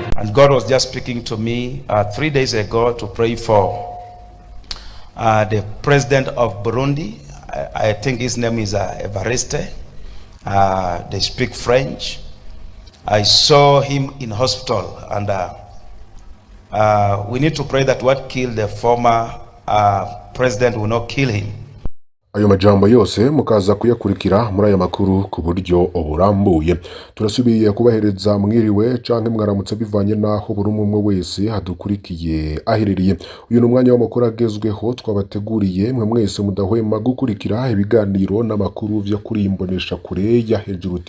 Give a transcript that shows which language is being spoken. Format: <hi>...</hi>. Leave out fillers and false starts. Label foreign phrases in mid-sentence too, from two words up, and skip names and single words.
<en>And God was just speaking to me 3 days ago to pray for the president of Burundi. I think his name is Evariste. They speak French. I saw him in hospital, and we need to pray that what killed the former president will not kill him.</en> <rn>Ayo majambo yose mukaza kuyakurikira muri aya makuru ku buryo burambuye. Turasubiye kubahereza mwiriwe canke mwaramutse bivanye naho buri umwe wese hadukurikiye ahereriye. Uyu ni umwanya w'amakuru agezweho twabateguriye mwe mwese mudahwema gukurikira ibiganiro n'amakuru vyo kuri imbonesha kure ya Hejuru TV.</rn>